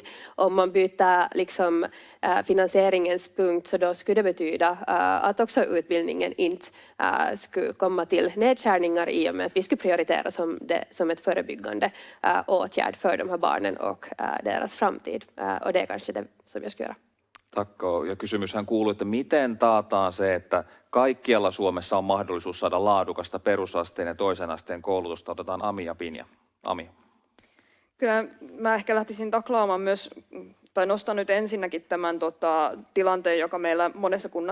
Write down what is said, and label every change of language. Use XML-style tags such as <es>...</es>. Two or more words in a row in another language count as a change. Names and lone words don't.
<sv>Om man byter liksom finansieringens punkt, så då skulle det betyda att också utbildningen inte skulle komma till nedskärningar, i och med att vi skulle prioritera som ett förebyggande åtgärd för de här barnen och deras framtid. Och det är kanske det som jag ska göra. Tack.</sv> <fi>Ja kysymyshän kuuluu, että miten taataan se, että kaikkialla Suomessa on mahdollisuus saada laadukasta perusasteen ja toisen asteen koulutusta. Otetaan Ami ja Pinja. Ami. Kyllä mä ehkä lähtisin taklaamaan myös nostan nyt ensinnäkin tämän tilanteen, joka meillä monessa kunnassa</fi>